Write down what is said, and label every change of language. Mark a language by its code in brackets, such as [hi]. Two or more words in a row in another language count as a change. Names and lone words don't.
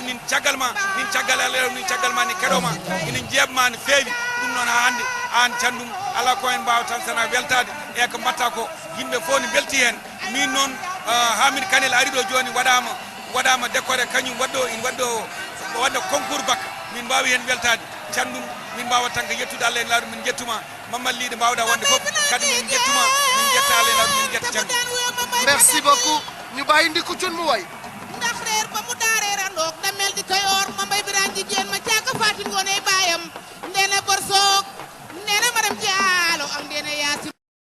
[ff] nin caggal ma nin caggal alew nin caggal ma ni keɗoma ina jeebma no feewi ɗum noon hannde an candum ala ko en mbawa tan sana weltade e ko mbatta ko yimɓe fof ne belti hen min noon Hamid Kanel ari ɗo joni waɗama décoré kañum wadɗo [fr] concours bac [ff] min mbawi hen weltade candum min mbawa tan ko yettude Allah en laaɗu min jettuma mamalliɗe mbawɗa wonde fof kadi min jettuma min jetta Allah en laaɗu min jetta candum [fr] merci beaucoup [wo] ñu bàyyi Ndiku Cun mu way ndax reer ba mu daareer andoog damel di koy or ma mbay biraan jigéen ma caaka Fatim Ngoone baayam ndene bor soog ndene madam Jaalo ak ndene Yaasin